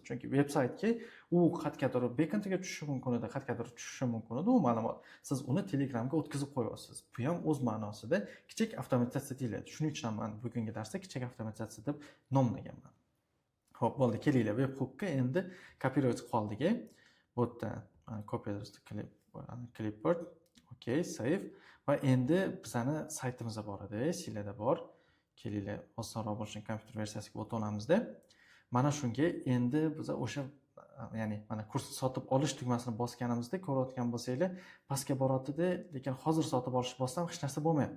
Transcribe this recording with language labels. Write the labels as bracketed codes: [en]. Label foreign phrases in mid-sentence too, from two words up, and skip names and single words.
[uz] Chunki veb-saytga u qat'qadir backendga tushishi mumkin edi, qat'qadir tushishi mumkin edi u ma'lumot. Siz uni Telegramga o'tkazib qo'yasiz. Bu ham o'z ma'nosida kichik avtomatizatsiya deyiladi. Shuning uchun men bugungi darsda kichik avtomatizatsiya deb nomlaganman. Xo'p, bo'ldi, kelinglar webhookka endi kopировать qoldik. [en] Bu yerda copy address clipboard, okay, save. [uz] Va endi bizani saytimizda bor edi, sizlarda bor. Kelinglar, osonroq bo'lsin kompyuter versiyasiga o'tib olamizda. Mana shunga endi biz o'sha, ya'ni mana kursni sotib olish tugmasini bosganimizda ko'rayotgan bo'lsanglar, pastga boradi-da, lekin hozir sotib olish bossam hech narsa bo'lmayapti.